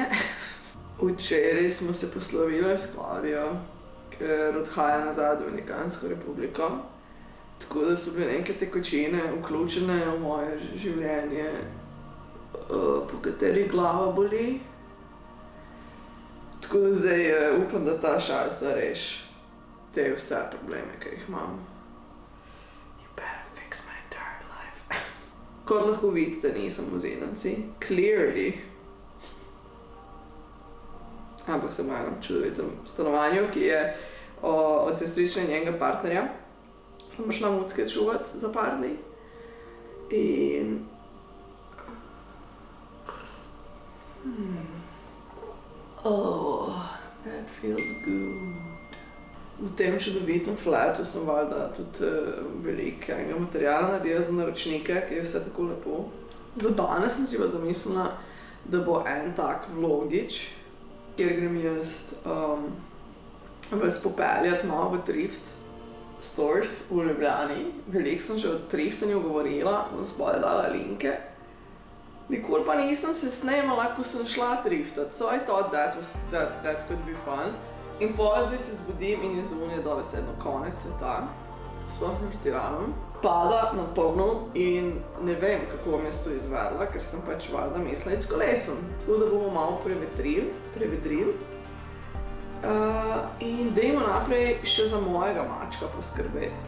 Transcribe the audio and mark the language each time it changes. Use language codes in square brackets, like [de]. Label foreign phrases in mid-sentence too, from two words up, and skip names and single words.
[sl] Včeraj smo se poslovili s Klaudijo, ker odhaja nazaj v Dominikansko republiko. Tako da so bile neke tekočine vključene v moje življenje, po kateri glava boli. Tako da zdaj upam, da ta šalica reši te vse probleme, ki jih imam. [en] You better fix my entire life. [sl] Kot lahko vidite, nisem v Zidanci. Clearly. Ampak sem v enem čudovitem stanovanju, ki je od sestrične in njenega partnerja. Sem prišla mucke čuvat za par dni. In... [en] Oh, that feels good. [sl] V tem čudovitem flatu sem valjda tudi velikega materijala naredila za naročnike, ki je vse tako lepo. Za danes sem si pa zamislila, da bo en tak vlogič, kjer grem jaz vas popeljati malo v [en] thrift stores [sl] v Ljubljani. Veliko sem že o thriftanju govorila, bom spodaj dala linke. Nikoli pa nisem se snemala, ko sem šla thriftat, [en] so I thought that could be fun. [sl] In pozdaj se zbudim in je zunaj dobesedno konec sveta, sploh ne pretiravam. Pada na polno in ne vem, kako bom jaz to izvedla, ker sem pač valjda mislila iti s kolesom. Tako da bomo malo prevedrili. In dajmo naprej še za mojega mačka poskrbeti.